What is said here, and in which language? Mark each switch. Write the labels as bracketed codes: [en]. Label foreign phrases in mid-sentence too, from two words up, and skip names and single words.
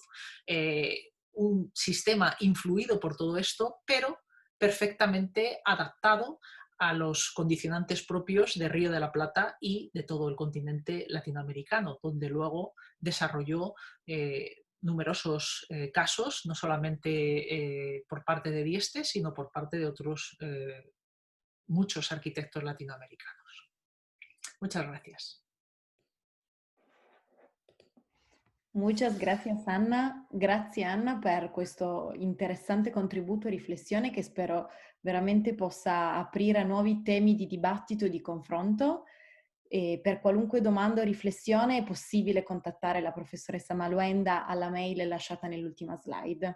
[es] Un sistema influido por todo esto, pero perfectamente adaptado a los condicionantes propios de Río de la Plata y de todo el continente latinoamericano, donde luego desarrolló numerosos casos, no solamente por parte de Dieste, sino por parte de otros muchos arquitectos latinoamericanos. Muchas gracias. Muchas gracias [it] Anna, grazie Anna per questo interessante contributo e riflessione che spero veramente possa aprire a nuovi temi di dibattito e di confronto. E per qualunque domanda o riflessione è possibile contattare la professoressa Maluenda alla mail lasciata nell'ultima slide.